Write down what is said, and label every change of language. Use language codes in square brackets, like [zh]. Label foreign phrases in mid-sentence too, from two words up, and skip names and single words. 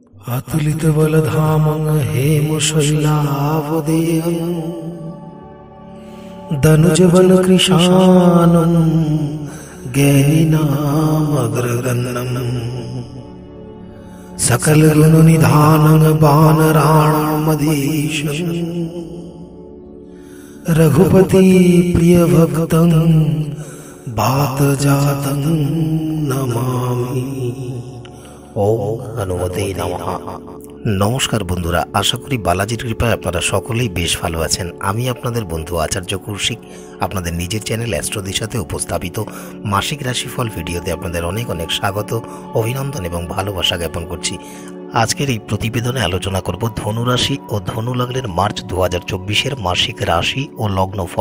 [sa] अतुलित बलधामं हेमशैलावदेयं दनुजवनकृशानं ज्ञानिनामग्रगण्यं सकलगुणनिधानं वानराणामधीशं रघुपति प्रियभक्तं वातजातं नमामि। ओम हनुमते नमः। [bn] নমস্কার বন্ধুরা, আশা করি বালাজির কৃপায় আপনারা সকলেই বেশ ভালো আছেন। আমি আপনাদের বন্ধু আচার্য কৌশিক আপনাদের নিজের চ্যানেল অ্যাস্ট্রো দিশাতে উপস্থাপিত মাসিক রাশিফল ভিডিওতে আপনাদের অনেক অনেক স্বাগত, অভিনন্দন এবং ভালোবাসা জ্ঞাপন করছি। আজকের এই প্রতিবেদনে আলোচনা করব ধনু রাশি ও ধনু লগ্নের মার্চ 2024-এর মাসিক রাশি ও লগ্ন ফল।